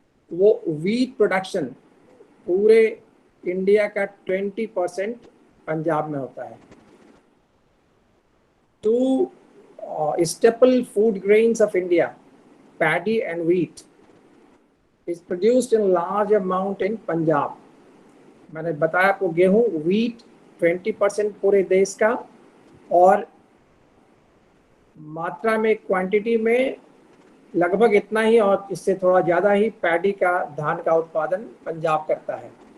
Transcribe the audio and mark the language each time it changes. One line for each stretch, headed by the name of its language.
Hindi: वो wheat production पूरे India का 20% पंजाब में होता है।
English: Two staple food grains of India, paddy and wheat, is produced in large amount in Punjab.
Hindi: मैंने बताया आपको, गेहूं, wheat 20% पूरे देश का, और मात्रा में, क्वांटिटी में लगभग इतना ही और इससे थोड़ा ज़्यादा ही पैडी का, धान का उत्पादन पंजाब करता है।